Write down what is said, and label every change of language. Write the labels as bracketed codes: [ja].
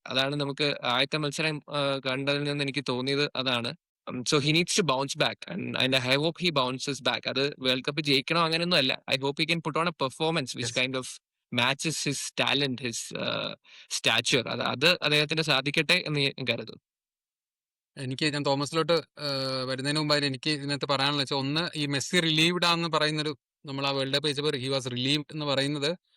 [ml] അതാണ് നമുക്ക് ആദ്യത്തെ മത്സരം കണ്ടതിൽ നിന്ന് എനിക്ക് തോന്നിയത് അതാണ്. [en] So he needs to bounce back, and I hope he bounces back. [ml] അത് വേൾഡ് കപ്പ് ജയിക്കണോ അങ്ങനെയൊന്നും അല്ല. [en] I hope he can put on a performance which Yes. kind of matches his talent, his stature. [ml] അത് അദ്ദേഹത്തിന് സാധിക്കട്ടെ എന്ന് ഞാൻ കരുതുന്നു. ഞാൻ തോമസിലോട്ട് വരുന്നതിന് മുമ്പായിട്ട് എനിക്ക് ഇതിനകത്ത് പറയാനുള്ള വെച്ചാൽ, ഒന്ന് ഈ മെസ്സി റിലീവ്ഡ് ആണെന്ന് പറയുന്നൊരു, നമ്മൾ ആ world cup ജയിച്ചപ്പോൾ [en] he was relieved [ml] എന്ന് പറയുന്നത്